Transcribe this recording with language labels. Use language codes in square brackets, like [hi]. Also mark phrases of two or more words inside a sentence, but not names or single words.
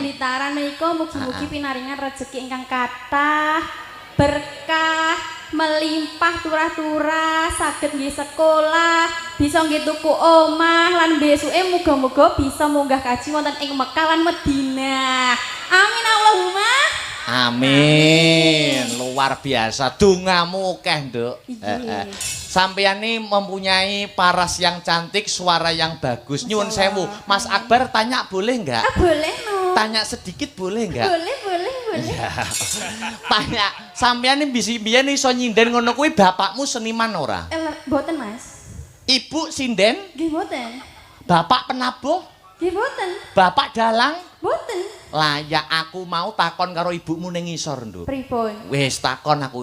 [jv] wonten ing Blitaran menika mugi-mugi pinaringan rezeki ingkang kathah, berkah, melimpah turah-turah saged nggih sekolah bisa nggih tuku omah lan besuke muga-muga bisa munggah kaji wonten ing Mekah lan Madinah. [ar] آمين اللهم. [jv] Amin. [id] Luar biasa. [jv] Dongamu akeh, Nduk. Iya. [id] Sampeyan ini mempunyai paras yang cantik, suara yang bagus. [jv] Nyuwun sewu. [id] Mas Akbar tanya boleh enggak? Ah, boleh no. Tanya sedikit boleh enggak? Boleh, boleh, boleh. [jv] Ya. Tanya, sampeyan ini bisi biyen iso nyinden ngono kuwi bapakmu seniman ora? Boten Mas. Ibu sinden? Nggih boten. Bapak penabuh? Nggih boten. Bapak dalang? Boten. Lah ya aku mau takon karo ibumu ning ngisor, Nduk. Pripun? Wis takon aku.